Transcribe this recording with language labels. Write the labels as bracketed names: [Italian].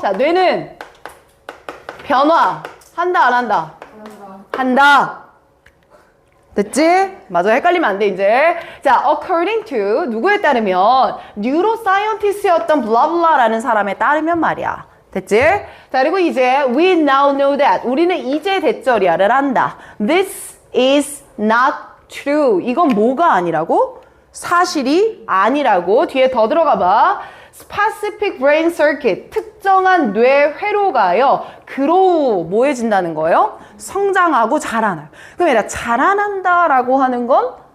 [Korean] 자, 뇌는 변화. 한다, 안 한다? 한다. 됐지? 맞아. 헷갈리면 안 돼, 이제. 자, according to, 누구에 따르면, 뉴로사이언티스트였던 블라블라라는 사람에 따르면 말이야. 됐지? 자, 그리고 이제, [English] we now know that. [Korean] 우리는 이제 대절이야를 한다. [English] This is not true. [Korean] 이건 뭐가 아니라고? 사실이 아니라고. 뒤에 더 들어가 봐. [English] Specific brain circuit. [Korean] 특정한 뇌 회로가요. grow, 뭐해진다는 거예요? 성장하고 자라나요. 그럼 얘가 자라난다라고 하는 건